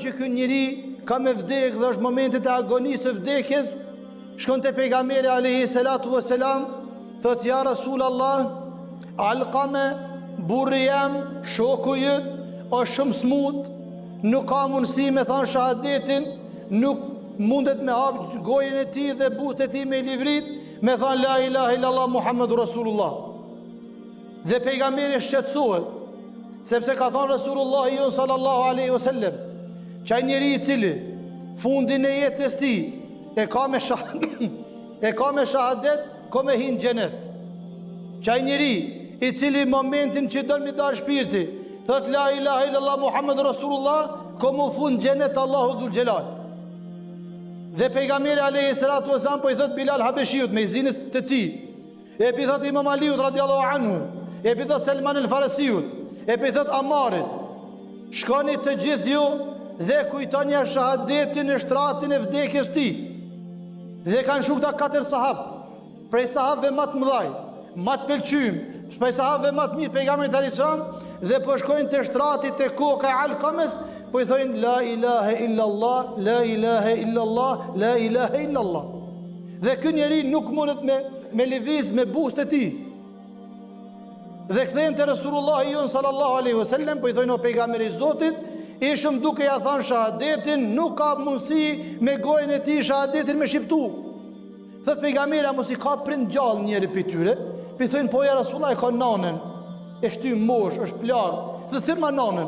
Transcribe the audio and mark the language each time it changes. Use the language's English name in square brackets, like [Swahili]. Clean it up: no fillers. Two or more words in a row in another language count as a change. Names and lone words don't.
[Albanian] që ky njeri ka me vdek dhe është momentet e agonisë së vdekjes, shkon te pejgamberi [Arabic] عليه الصلاة والسلام, [Albanian] thot [Arabic] يا رسول الله, [Albanian] Alqame, burri jam, shoku jët, është shumë smut, nuk ka mundësi me thanë shahadetin, nuk mundet me hapë gojën e tij dhe buzët e tij me livrit, me thanë [Arabic] لا إله إلا الله محمد رسول الله. [Albanian] Dhe pejgamberi shqetësohet, sepse ka thënë [Arabic] رسول الله صلى الله عليه وسلم, [Albanian] çaj njeri i cili fundin e jetës tij e ka me shahadet, ka me hin xhenet. Çaj njeri i cili momentin që don mi dal shpirti, thot [Arabic] لا إله إلا الله محمد رسول الله, [Albanian] ka mu fund xhenet [Arabic] الله ذو الجلال. [Albanian] Dhe pejgamberi [Arabic] عليه الصلاة وسلم [Albanian] po i thot Bilal Habeshiut me zinës të tij, e pi thot Imam Aliut [Arabic] رضي الله عنه, [Albanian] e pi thot Selman el Farisiut, e pi thot Amarit, shkoni të gjithë ju dhe kujtoni shahadetin e shtratin e vdekjes tij. Dhe kanë shku këta 4 sahabë, prej sahabëve më të mëdhaj, më të pëlqym, prej sahabëve më të mirë pejgamberit [Arabic] عليه السلام, [Albanian] dhe po shkojnë te shtrati te koka e Alqames, po i thojnë [Arabic] لا إله إلا الله، لا إله إلا الله، لا إله إلا الله. [Albanian] Dhe ky njeri nuk mundet me lëviz me buzët e tij. Dhe kthehen te [Arabic] رسول الله صلى الله عليه وسلم, [Albanian] po i thojnë o pejgamberi i Zotit, ishëm duke ja thënë shahadetin, nuk ka mundësi me gojën e tij shahadetin me shqiptu. Thot pejgamberi, mos i ka prind gjallë njëri prej tyre, po i thojnë po [Arabic] يا رسول الله [Albanian] e ka nanën, e shtym mosh, është plar, dhe thirrma nanën.